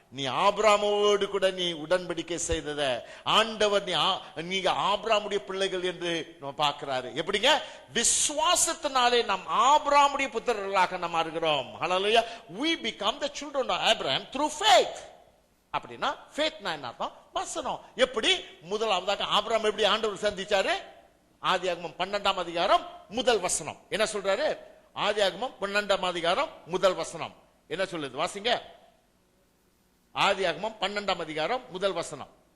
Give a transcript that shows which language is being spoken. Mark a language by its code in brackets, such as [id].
[ta] நீ ஆபிரகாமோடு கூட நீ உடன்படிக்கை செய்தத ஆண்டவர் நீங்க ஆபிரகாமுடைய பிள்ளைகள் என்று பார்க்கிறாரு. எப்படிங்க? விசுவாசத்தினாலே நாம் ஆபிரகாமுடைய புத்திரர்களாக நாம் மாறுகிறோம். ஹல்லேலூயா. [en] We become the children of Abraham through faith. [ta] அப்படினா faithனா என்ன அர்த்தம்? வசனம். எப்படி? முதலாவதாக ஆபிரகாம் எப்படி ஆண்டவர் சந்திச்சாரு? ஆதியாகமம் 12ஆம் அதிகாரம் முதல் வசனம் என்ன சொல்றாரு? ஆதியாகமம் 12ஆம் அதிகாரம் முதல் வசனம் என்ன சொல்லுது? வாசிங்க. ஆதியாகமம் 12ஆம் அதிகாரம் முதல் வசனம்.